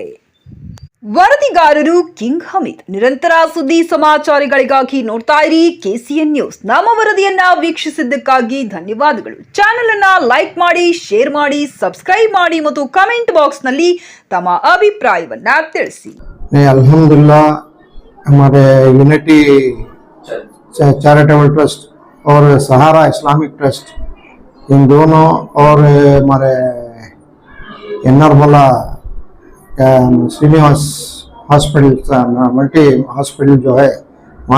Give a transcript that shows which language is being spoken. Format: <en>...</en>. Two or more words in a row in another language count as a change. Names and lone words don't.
<kn>ವರದಿಗಾರರು ಕಿಂಗ್ ಹಮೀದ್. ನಿರಂತರ ಸುದ್ದಿ ಸಮಾಚಾರಗಳಿಗಾಗಿ ನೋಡ್ತಾ ಇರಿ ಕೆಸಿಎನ್ ನ್ಯೂಸ್. ನಮ್ಮ ವರದಿಯನ್ನ ವೀಕ್ಷಿಸಿದ್ದಕ್ಕಾಗಿ ಧನ್ಯವಾದಗಳು. ಚಾನೆಲ್ ಅನ್ನ ಲೈಕ್ ಮಾಡಿ, ಶೇರ್ ಮಾಡಿ, ಸಬ್ಸ್ಕ್ರೈಬ್ ಮಾಡಿ ಮತ್ತು</kn> <en>comment box</en> <kn>ನಲ್ಲಿ ತಮ್ಮ ಅಭಿಪ್ರಾಯವನ್ನ ತಿಳಿಸಿ.</kn> <hi>अल्हम्दुलिल्लाह हमारे यूनिटी चैरिटेबल ट्रस्ट और सहारा इस्लामिक ट्रस्ट, इन दोनों और हमारे एन्नरमला श्रीनिवास हॉस्पिटल,</hi> <en>multi hospital</en> <hi>जो है, वहाँ</hi>